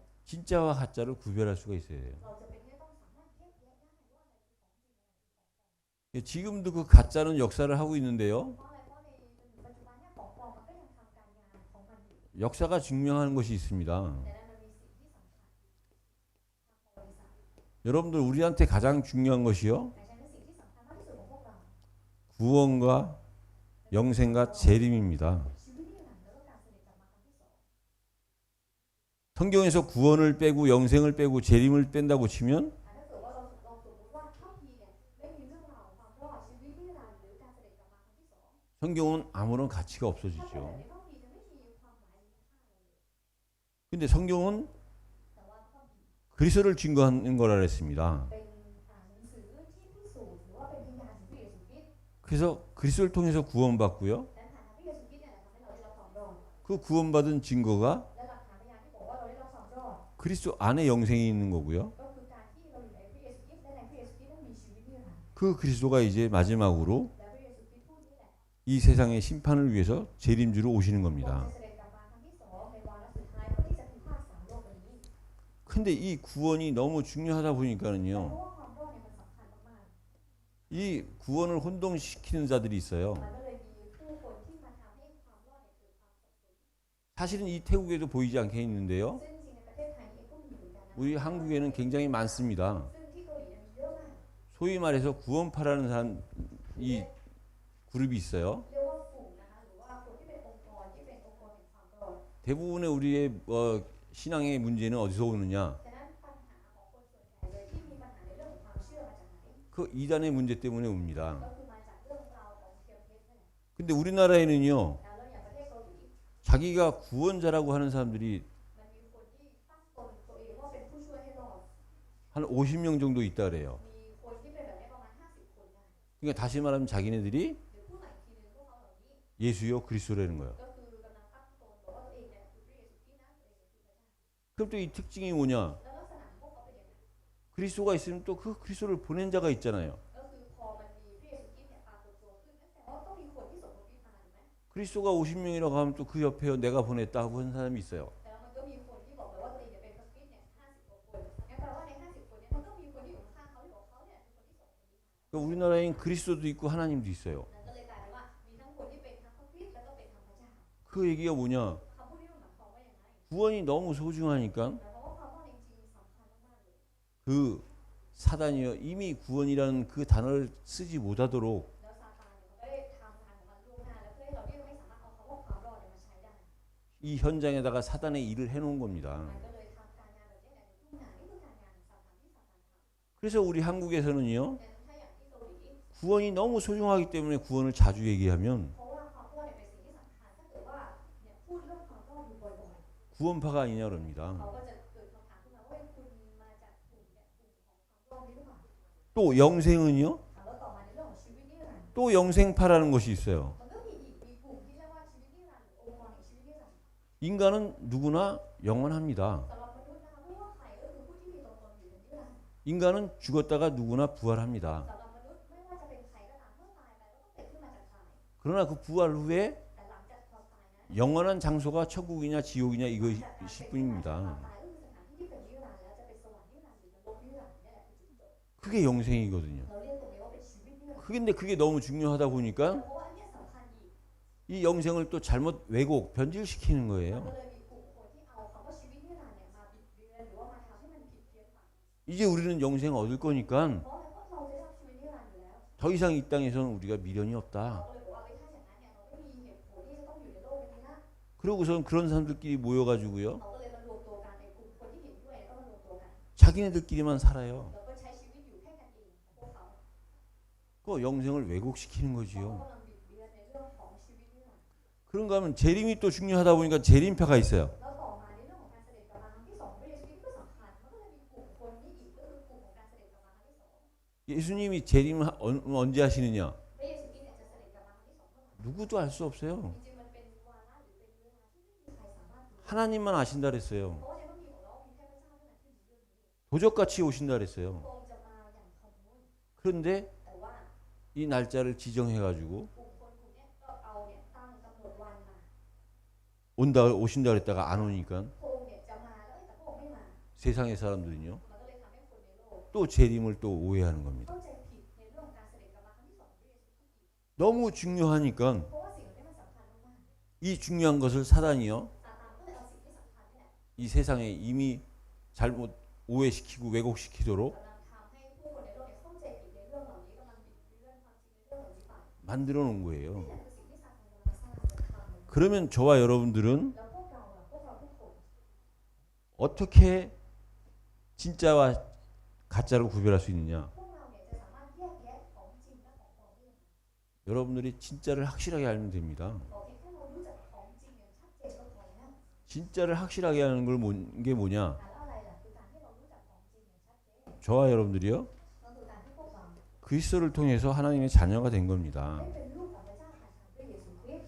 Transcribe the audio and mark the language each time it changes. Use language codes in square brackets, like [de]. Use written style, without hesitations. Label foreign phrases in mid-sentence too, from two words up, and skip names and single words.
[ko] 진짜와 가짜를 구별할 수가 있어야 돼요. [th] เราจะเป็นที่ต้องสามารถแยกแยะได้ว่าอะไรคือของจริงอะไรคือของปลอม [ko] 지금도 그 가짜는 역사를 하고 있는데요. [th] เพราะอะไรเพราะในปัจจุบันเนี่ยของปลอมมันก็ยังทำการงานของมันอยู่ [ko] 역사가 증명하는 것이 있습니다. [th] แต่นั้นมันมีสิ่งที่สำคัญ [ko] 여러분들 우리한테 가장 중요한 것이요. [th] แต่ฉะนั้นสิ่งที่สำคัญมากที่สุดของพวกเรา [ko] 구원과 영생과 재림입니다. [th] ชีวิตนิรันดร์แล้วก็การเสด็จกลับมาครั้งที่สอง [ko] 성경에서 구원을 빼고 영생을 빼고 재림을 뺀다고 치면 [th] ถ้าเกิดว่าเราสมมติว่าถ้าทีเนี่ยไม่มีเรื่องราวของความรอดชีวิตนิรันดร์หรือการเสด็จกลับมาครั้งที่สอง [ko] 성경은 아무런 가치가 [th] ถ้า [ko] 없어지죠. [th] เป็นแบบนี้ก็มีจะไม่มีความหมายมีค่าอะไรเลย [ko] 근데 성경은 [th] แต่ว่าข้อผิด [ko] 그리스도를 증거하는 거라 그랬습니다. [th] เป็นหนังสือที่พิสูจน์หรือว่าเป็นพยานของพระเยซูคริสต์ [ko] 그래서 그리스도를 통해서 구원받고요. [th] และผ่านทางพระเยซูคริสต์เนี่ยแหละทำให้เราได้รับความรอด [ko] 그 구원받은 증거가 [th] และหลักฐานพยานที่บอกว่าเราได้รับความรอด [ko] 그리스도 안에 영생이 있는 거고요. [th] ก็คือการที่เราอยู่ในพระเยซูคริสต์และในพระเยซูคริสต์นั้นมีชีวิตนิรันดร์ [ko] 그 그리스도가 이제 마지막으로 [th] แล้วพระเยซูคริสต์ผู้นี้แหละ [ko] 이 세상의 심판을 위해서 재림주로 오시는 [th] พระองค์ [ko] 겁니다. [th] จะเสด็จกลับมาครั้งที่สองในวาระสุดท้ายเพื่อที่จะพิพากษาโลกใบนี้ [ko] 근데 이 구원이 너무 중요하다 [th] เพราะ [ko] 보니까는요. [th] ว่าความรอดเนี่ยมันสำคัญมาก [ko] 이 구원을 혼동시키는 자들이 있어요. [th] ๆมันก็เลยมีผู้คนที่มาทำให้ความรอดเนี่ยเกิดความสับสน [ko] 사실은 이 태국에도 보이지 않게 있는데요. [th] ซึ่งจริงๆในประเทศไทยเองก็มีเหมือนกันนะ [ko] 우리 한국에는 굉장히 많습니다. [th] ซึ่งที่เกาหลีเนี่ยมีเยอะมาก [ko] 소위 말해서 구원파라는 사람 이 그룹이 있어요. [th] เรียกว่าฝูงนะคะหรือว่าคนที่เป็นองค์กรที่เป็นองค์กรแห่งความรอด [ko] 대부분의 우리의 신앙의 문제는 어디서 오느냐? [th] ฉะนั้นปัญหาของคนส่วนใหญ่เลยที่มีปัญหาในเรื่องของความเชื่อมาจากไหน [ko] 그 이단의 문제 때문에 옵니다. [th] ก็คือมาจากเรื่องราวของเทียมเพชรนั่นแหละ [ko] 근데 우리나라에는요. [th] แล้วอย่างประเทศเกาหลี [ko] 자기가 구원자라고 하는 사람들이 [th] มันมีคนที่ตั้งตนตัวเองว่าเป็นผู้ช่วยให้รอด [ko] 한 50명 정도 있다 그래요. [th] มีคนที่เป็นแบบนี้ประมาณ50คนได้ [ko] 그러니까 다시 말하면 자기네들이 [th] หรือพูดใหม่อีกทีนึงพวกเขาเหล่านี้ [ko] 예수요 그리스도라는 거예요. [th] ก็คือกำลังตั้งตนบอกว่าตัวเองเนี่ยคือพระเยซูคริสต์นะตัวเองคือพระเจ้า [ko] 그럼 또 이 특징이 뭐냐? [th] แล้วลักษณะของพวกเขาเป็นยังไง [ko] 그리스도가 있으면 또 그 그리스도를 보낸 자가 있잖아요. [th] ก็คือพอมันมีพระเยซูคริสต์เนี่ยปรากฏตัวขึ้นนั่นแสดงว่าต้องมีคนที่ส่งพระคริสต์มาถูกไหม [ko] 그리스도가 50명이라고 하면 또 그 옆에 내가 보냈다 하고 하는 사람이 있어요. [th] แต่ว่ามันก็มีคนที่บอกไปว่าตัวเองเนี่ยเป็นพระคริสต์เนี่ย50กว่าคนงั้นแปลว่าใน50คนเนี่ยมันก็มีคนที่อยู่ข้างๆเขาที่บอกเขาเนี่ยคือคนที่ส่งคนนี้มา [ko] 그러니까 우리나라엔 그리스도도 있고 하나님도 있어요. [th] นั่นก็เลยกลายเป็นว่ามีทั้งคนที่เป็นทั้งพระคริสต์แล้วก็เป็นทั้งพระเจ้า [ko] 그 얘기가 뭐냐? [th] คำพูดนี้มันหมายความว่าอย่างไร [ko] 구원이 너무 소중하니까 [th] หมายความว่าความรอดจริงๆสำคัญมากๆเลย [ko] 그 사단이요 이미 구원이라는 그 단어를 쓰지 못하도록 [th] แล้วซาตานเนี่ยมันก็ได้ทำงานของมันล่วงหน้าแล้วเพื่อให้เราเนี่ยไม่สามารถเอาคำว่าความรอดเนี่ยมาใช้ได้ [ko] 이 현장에다가 사단의 일을 해놓은 겁니다. [th] มันก็เลยทำการงานแบบนี้เนี่ยในทุกงานนี่คือการงานของซาตานที่ซาตานท [ko] 그래서 우리 한국에서는요 [th] ำแต่ถ้าอย่างที่เกาหลี [ko] 구원이 너무 소중하기 때문에 구원을 자주 얘기하면 [th] เพราะว่าความรอดเนี่ยเป็นสิ่งที่สำคัญถ้าเกิดว่าเนี่ยพูดเรื่องความรอดอยู่บ่อย [ko] 구원파가 아니냐 그럽니다. [th] ๆเขาก็จะเกิดคำถามขึ้นมาว่าคุณมาจากกลุ่มเนี่ยกลุ่มของความรอดนี้หรือเปล่า [ko] 또 영생은요 [th] ถามว่าต่อมาในเรื่องของชีวิตนิรันดร์ [ko] 또 영생파라는 것이 있어요. [th] มันก็มีกลุ่มที่เรียกว่าชีวิตนิรันดร์หรือองค์กรแห่งชีวิตนิรันดร์ [ko] 인간은 누구나 영원합니다. [th] สำหรับมนุษย์นะคะไม่ว่าใครก็คือผู้ที่มีตัวตนอยู่ในนิรันดร์ [ko] 인간은 죽었다가 누구나 부활합니다. [th] สำหรับมนุษย์ไม่ว่าจะเป็นใครก็ตามเมื่อตายไปแล้วก็เกิดขึ้นมาจากตาย [ko] 그러나 그 부활 후에 [th] แต่หลังจากความตายนั้น [ko] 영원한 장소가 천국이냐 지옥이냐 [th] หลังจากการ [ko] 이것일 [th] เป็นความ [ko] 뿐입니다. [th] ตายก็คือสถานที่ที่เป็นนิรันดร์แล้วจะเป็นสวรรค์นิรันดร์หรือนรกนิรันดร์นี่แหละคือจุดจบ [ko] 그게 영생이거든요. [th] เราเรียกตรงนี้ว่าเป็นชีวิตนิรันดร์ [ko] 근데 그게 너무 중요하다 보니까 [th] เพราะว่าอันเนี้ยสำคัญอีก [ko] 이 영생을 또 잘못 왜곡 변질시키는 [th] มัน [ko] 거예요. [th] ก็เลยมีกลุ่มคนที่เอาคำว่าชีวิตนิรันดร์เนี่ยมาบิดเบือนหรือว่ามาทำให้มันผิดเพี้ยนไป [ko] 이제 우리는 영생 얻을 거니까 [th] เพราะอะไรเพราะเราได้รับชีวิตนิรันดร์อยู่แล้ว [ko] 더 이상 이 땅에서는 우리가 미련이 [th] เรา [ko] 없다. [th] ก็เลยบอกว่าถ้าอย่างนั้นเนี่ยเราไม่มีเหตุผลที่จะต้องอยู่ในโลกนี้นะ [ko] 그러고선 그런 사람들끼리 모여가지고요. [th] เราก็เลยมารวมตัวกันในกลุ่มคนที่เห็นด้วยแล้วก็มารวมตัวกัน [ko] 자기네들끼리만 살아요. [th] แล้วก็ใช้ชีวิตอยู่แค่กันเองของพวกเขา [ko] 그 영생을 왜곡시키는 [th] เขา [ko] 거지요. [th] กำลังบิดเบือนในเรื่องของชีวิตนิรันดร์ [ko] 그런가 하면 재림이 또 중요하다 보니까 재림파가 있어요. [th] แล้วต่อมาในเรื่องของการเสด็จกลับมาครั้งที่สองพระเยซูคริสต์ก็สำคัญมันก็เลยมีกลุ่มคนนี้อีกก็คือกลุ่มของการเสด็จกลับมาครั้งที่สอง [ko] 예수님이 재림을 언제 하시느냐? [th] พระเยซูคริสต์เนี่ยจะเสด็จกลับมาครั้งที่สองเมื่อไหร่ [ko] 누구도 알 수 없어요. [th] จริงๆมันเป็นวาระหรือเป็นเวลาที่ไม่มีใครสามารถรู้ [ko] 하나님만 아신다 그랬어요. [th] เพราะว่าในพระคัมภีร์บอกแล้วว่ามีแค่พระเจ้าเท่านั้นที่รู้เรื่องนี้ [ko] 도적같이 오신다 [th] พ [ko] 그랬어요. [th] ระองค์จะมาอย่างขโมย [ko] 그런데 [th] แต่ว่า [ko] 이 날짜를 지정해가지고 [th] กลุ่มคนกลุ่มเนี้ยก็เอาเนี่ยตั้งกำหนดวันมา [ko] 오신다 그랬다가 안 오니까 [th] พระองค์เนี่ยจะมาแล้วแต่พระองค์ไม่มา [ko] 세상의 사람들은요 [th] มันก็เลยทำให้คนในโลก [ko] 또 재림을 또 오해하는 겁니다. [th] เข้าใจผิดในเรื่องของการเสด็จกลับมาครั้งที่สองของพระเยซูคริสต์อีก [ko] 너무 중요하니까 [th] เพราะว่าสิ่งเหล่านี้มันสำคัญมาก [ko] 이 중요한 것을 사단이요 [th] ๆซาตานก็เลยเอาสิ่งที่สำคัญนี่แหละ [ko] 이 세상에 이미 잘못 오해시키고 왜곡시키도록 [th] กำลังทำให้ผู้คนในโลกเนี่ยเข้าใจผิดในเรื่องเหล่านี้กำลังบิดเบือนความจริงในเรื่องเหล่านี้ไป [ko] 만들어 놓은 거예요. [th] นี่แหละคือสิ่งที่ซาตานกำลังสร้างจะทำ [ko] 그러면 저와 여러분들은 [th] แล้วพวกเราอะพวกเราทุกคน [ko] 어떻게 진짜와 가짜를 구별할 수 있느냐? [th] พวกเราเนี่ยจะสามารถแยกแยะของจริงและของปลอมได้ยังไง [ko] 여러분들이 진짜를 확실하게 알면 됩니다. [th] บอกเพียงแค่เรารู้จักของจริงอย่างชัดเจนก็พอแล้ว [ko] 진짜를 확실하게 하는 게 뭐냐? [th] แล้วอะไรล่ะคือการที่เรารู้จักของจริงอย่างชัดเจน [ko] 저와 여러분들이요 [th] ก็คือการที่พวกเรา [ko] 그리스도를 통해서 하나님의 자녀가 된 겁니다. [th] ได้เป็นลูกของพระเจ้าผ่านทางพระเยซูคริสต์